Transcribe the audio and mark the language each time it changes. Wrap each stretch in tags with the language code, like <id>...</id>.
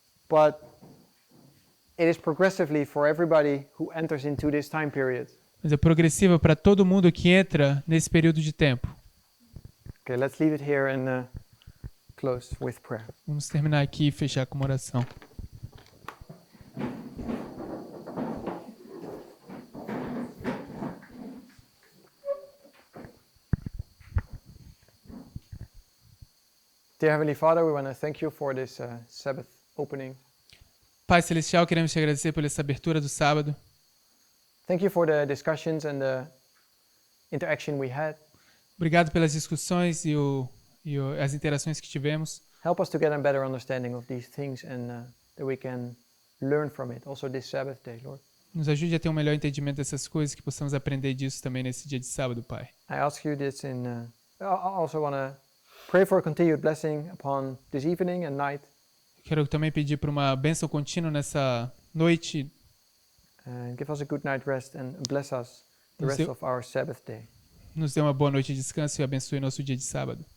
<en>But it is progressively for everybody who enters into this time period.</en> <pt>Mas é progressiva para todo mundo que entra nesse período de tempo.</pt> <en>Okay, let's leave it here and close with prayer.</en> <pt>Vamos terminar aqui e fechar com uma oração.</pt> <en>Dear Heavenly Father, we want to thank you for this Sabbath opening.</en> <pt>Pai Celestial, queremos te agradecer por essa abertura do sábado.</pt> <en>Thank you for the discussions and the interaction we had.</en> <pt>Obrigado pelas discussões e as interações que tivemos.</pt> <en>Help us to get a better understanding of these things and that we can learn from it also this Sabbath day, Lord.</en> <pt>Nos ajude a ter um melhor entendimento dessas coisas, que possamos aprender disso também nesse dia de sábado, Pai.</pt> <en>I ask you this I also want to pray for a continued blessing upon this evening and night.</en> <pt>Quero também pedir por uma bênção contínua nessa noite.</pt> <en>And give us a good night rest and bless us the rest of our Sabbath day.</en> <pt>Nos dê uma boa noite de descanso e abençoe nosso dia de sábado.</pt>